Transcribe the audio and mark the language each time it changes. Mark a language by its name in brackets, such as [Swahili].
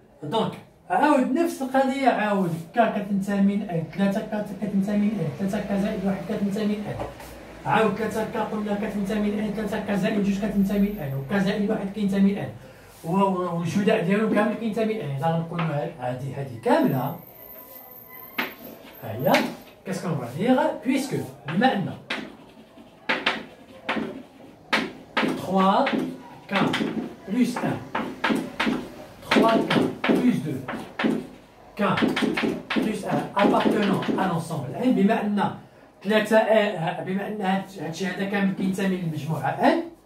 [Arabic] دونك عاود نفس القضيه. عاود ك كتنتمي ل 3 ك كتنتمي ل 3 ك زائد 1 كتنتمي ل عاود 3 ك قلنا كتنتمي ل 3 ك زائد 2 كتنتمي ل وك زائد 1 كينتمي ل والجداء ديالو كامل كينتمي ل. اذا غنقولوا هذه كامله هيا. [French] qu'est-ce qu'on va dire puisque [Arabic] بما ان [French] 3k plus 1 3k plus 2 k plus 1 appartenant à l'ensemble n. [Arabic] بما ان 3 بما ان هادشي هذا كامل كينتمي للمجموعه n.